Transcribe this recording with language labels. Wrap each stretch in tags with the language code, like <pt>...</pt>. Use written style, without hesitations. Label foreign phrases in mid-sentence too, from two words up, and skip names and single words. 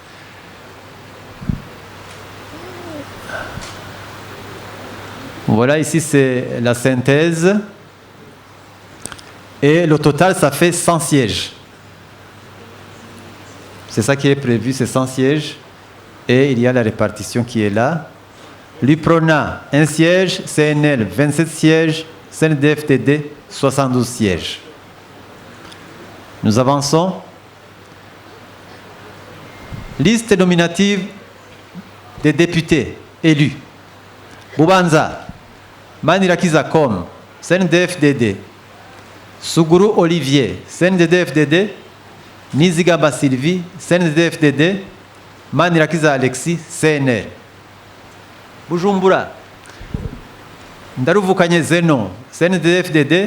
<fr>Voilà, ici c'est la synthèse. Et le total, ça fait 100 sièges. C'est ça qui est prévu, c'est 100 sièges. Et il y a la répartition qui est là. L'UPRONA, 1 siège. CNL, 27 sièges. CNDD-FDD, 72 sièges. Nous avançons. Liste nominative des députés élus. Bubanza Manirakiza Com, CNDD-FDD. Suguru Olivier, CNDD-FDD. Nizigama Sylvie, CNDD-FDD. Manirakiza Alexis, CNL. Bujumbura Ndaruvukanye Zeno, CNDD-FDD.</fr>